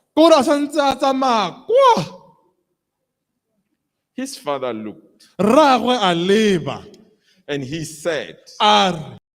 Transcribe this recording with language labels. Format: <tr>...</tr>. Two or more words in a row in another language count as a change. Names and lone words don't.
<tn>ke gore a santse a tsamaya kwa</tn> <en>his father looked</en> <tn>rragwe a leba</tn> <en>and he said,</en> <tn>a re</tn>